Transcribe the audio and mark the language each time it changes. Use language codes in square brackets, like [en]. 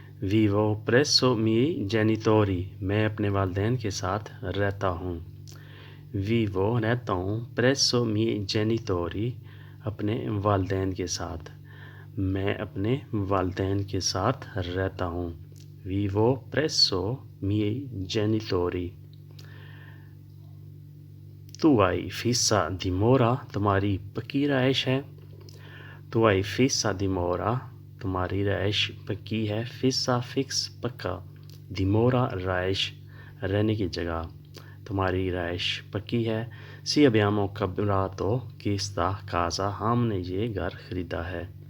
[it] Vivo presso miei genitori, [hi] मैं अपने वालिदैन के साथ रहता हूँ। [it] Vivo [hi] रहता हूँ [it] presso miei genitori, [hi] अपने वालिदैन के साथ। मैं अपने वालिदैन के साथ रहता हूँ। [it] Vivo presso miei genitori. Tu hai fissa dimora, [hi] तुम्हारी पक्की रहाइश है। [it] Tu hai fissa dimora, [hi] तुम्हारी रहाइश पक्की है। Fissa fix पक्का, dimora रहाइश रहने की जगह। तुम्हारी रहाइश पक्की है। [it] Si abbiamo comprato questa casa, [hi] हमने ये घर खरीदा है।